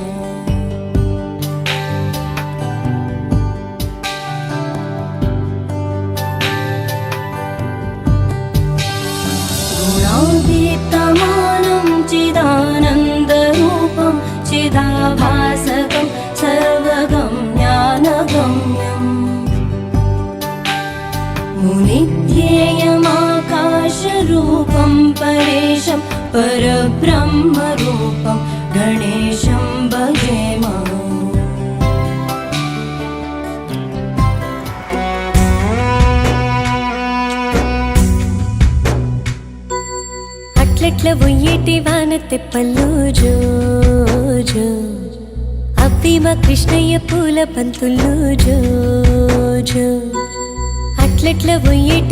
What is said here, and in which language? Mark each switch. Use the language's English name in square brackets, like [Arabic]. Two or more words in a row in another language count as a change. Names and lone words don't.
[Sanskrit] गुणातीतमानं चिदानन्दरूपं चिदाभासकं सर्वगं ज्ञानगम्यम् मुनिध्येयमाकाशरूपं परेशं परब्रह्मरूपं गणेशं भजेम। [Telugu] అట్లట్ల ఉయ్యేటి వానతెప్పల్లో జో జో అవి మా కృష్ణయ్య పూల పంతుల్లో జో జో అట్లట్ల ఉయ్యేటి